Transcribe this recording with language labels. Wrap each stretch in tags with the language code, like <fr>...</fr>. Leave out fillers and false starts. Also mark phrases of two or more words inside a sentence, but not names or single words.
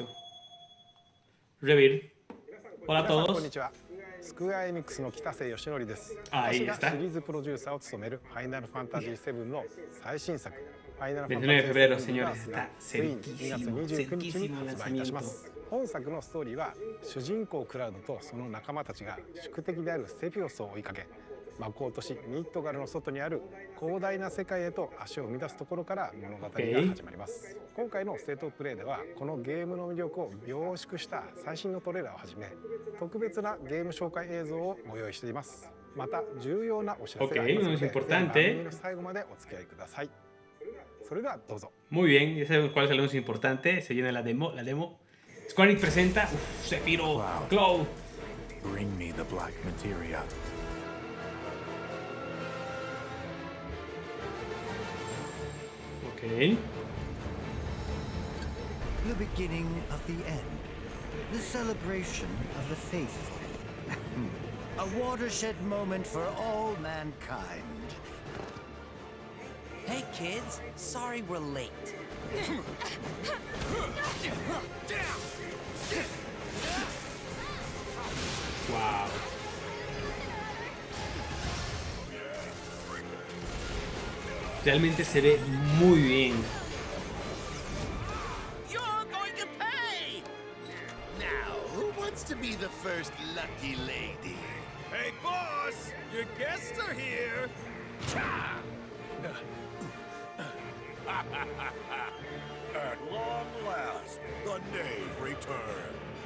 <es>REBIRTH. Hola a todos. Ahí está. 29 de febrero, señores. Está cerquísimo, cerquísimo el lanzamiento.</es> <ja>本作のストーリーは主人公クラウドとその仲間たちが宿敵であるセピオスを追いかけ、魔法都市ミッドガルの外にある広大な世界へと足を踏み出すところから物語が始まります。今回のステートプレイではこのゲームの魅力を凝縮した最新のトレーラーをはじめ特別なゲーム紹介映像をご用意しています。また重要なお知らせがありますので、番組の最後までお付き合いください。それではどうぞ。</ja> <es>Muy bien, ya sabemos cuál es el anuncio importante. Se viene la demo. Square Enix presenta Sephiroth, Cloud.</es> <en>Bring me the black materia. Okay. The beginning of the end. The celebration of the faithful. A watershed moment for all mankind. Hey kids, sorry we're late. Wow.</en> <es>Realmente se ve muy bien.</es> <en>You're going to pay! Now, who wants to be the first lucky lady? Hey, boss! Your guests are here! At long last, the knave returns.</en>